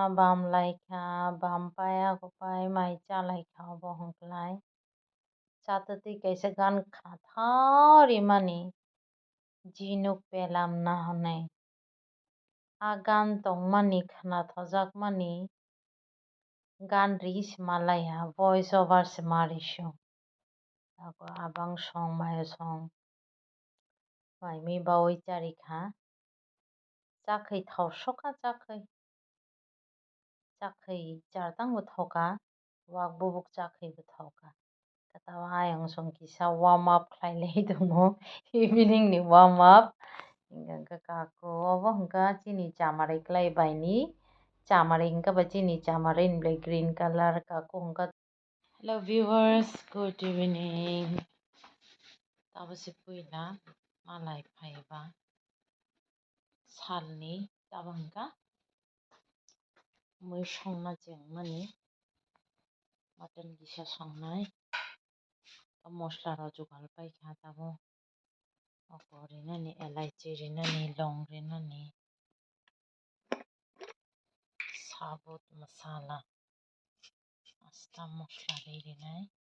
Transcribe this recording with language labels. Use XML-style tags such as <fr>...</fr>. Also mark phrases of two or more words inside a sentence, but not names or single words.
<trp>bamlaikha bampaya kopai mai chalaikha obo hwnklai chatwtwi kaisa gan khathaurimani jinuk pelam nahonai a gan tongmani khwnathojakmani gan reels malaya</trp> <en>voice over</en> <trp>se marisio abang song mayo song maimi bawui charikha chakhai thau soka chakhai chartang bo thoka wak bubuk chakhai bo thoka tabo ayang song kisa</trp> <en>warm up</en> <trp>khlailai tongo evening ni</trp> <en>warm up</en> <trp>hingka kaku obo hwnkha chini chamarui klaibaini chamarui hwnkhe ba chini chamarui ni blai</trp> <en>green color</en> <trp>kaku hwnkha</trp> <en>hello viewers good evening</en> <trp>tabo se puila malai phaiba salni tabo hwnkha mui songna chengmani mutton kisa songnai mosla rok jugal paikha tabo oko rinani elaichi rinani long rinani</trp> <hi>sabut masala</hi> <trp>asta mosla rinai</trp>